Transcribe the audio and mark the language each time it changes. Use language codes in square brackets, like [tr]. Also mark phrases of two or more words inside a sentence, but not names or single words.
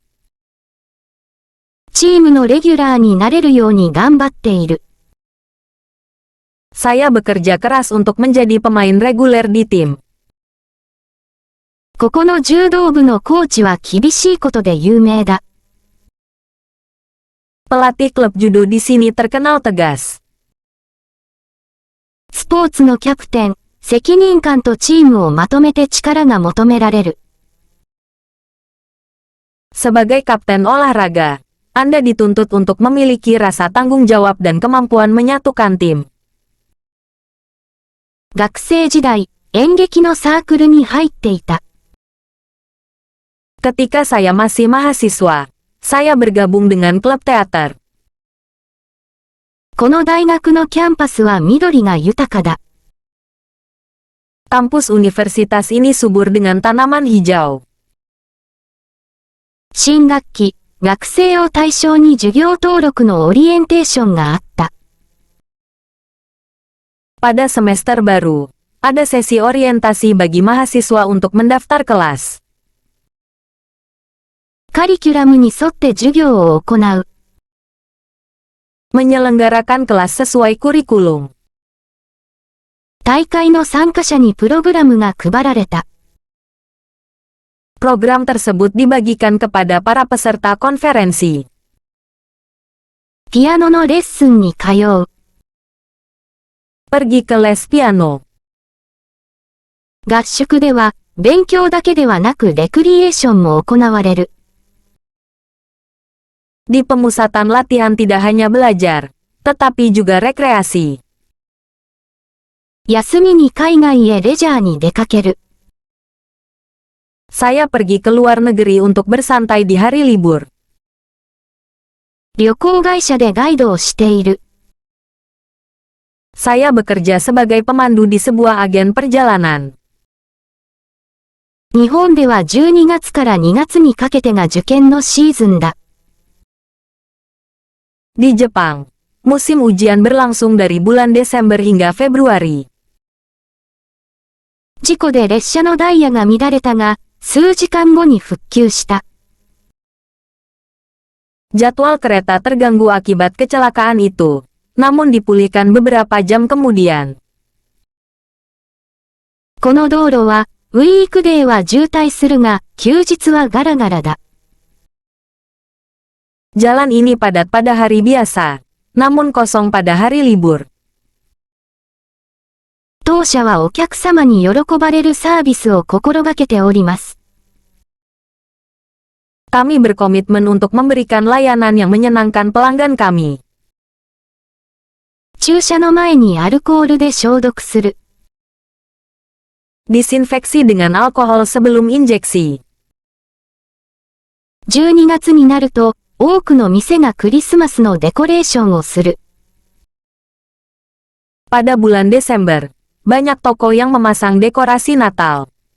[ja] チームのレギュラーになれるように頑張っている。 [id] Saya bekerja keras untuk menjadi pemain reguler di tim. [ja] ここの柔道部のコーチは厳しいことで有名だ。 [id] Pelatih klub judo di sini terkenal tegas. [ja] スポーツのキャプテン、責任感とチームをまとめて力が求められる。 [id] Sebagai kapten olahraga, Anda dituntut untuk memiliki rasa tanggung jawab dan kemampuan menyatukan tim. [ja] 学生時代、演劇のサークルに入っていた。 [id] Ketika saya masih mahasiswa, saya bergabung dengan klub teater. [ja] この大学のキャンパスは緑が豊かだ。 [id] Kampus universitas ini subur dengan tanaman hijau. [ja] 新学期、学生を対象に授業登録のオリエンテーションがあった。 [id] Pada semester baru, ada sesi orientasi bagi mahasiswa untuk mendaftar kelas. [ja] カリキュラムに沿って授業を行う。 [id] Menyelenggarakan kelas sesuai kurikulum. [ja] 大会の参加者にプログラムが配られた。 [id] Program tersebut dibagikan kepada para peserta konferensi. [ja] ピアノのレッスンに通う。 [id] Pergi ke les piano. [ja] 合宿では、勉強だけではなくレクリエーションも行われる。 [id] Di pemusatan latihan tidak hanya belajar, tetapi juga rekreasi. [ja] 休みに海外へレジャーに出かける。 [id] Saya pergi ke luar negeri untuk bersantai di hari libur. [ja] 旅行会社でガイドをしている。 [id] Saya bekerja sebagai pemandu di sebuah agen perjalanan. [ja] 日本では12月から2月にかけてが受験のシーズンだ。 [id] Di Jepang, musim ujian berlangsung dari bulan Desember hingga Februari. [ja] 事故で列車のダイヤが乱れたが、数時間後に復旧した。 [id] Jadwal kereta terganggu akibat kecelakaan itu, namun dipulihkan beberapa jam kemudian. [ja] この道路は、ウィークデーは渋滞するが、休日はガラガラだ。 [id] Jalan ini padat pada hari biasa, namun kosong pada hari libur. [ja] 当社はお客様に喜ばれるサービスを心がけております。 [id] Kami berkomitmen untuk memberikan layanan yang menyenangkan pelanggan kami. [ja] 注射の前にアルコールで消毒する。 [id] Disinfeksi dengan alkohol sebelum injeksi. [ja] 12 月になると、多くの店がクリスマスのデコレーションをする。 [id] Pada bulan Desember, banyak toko yang memasang dekorasi Natal.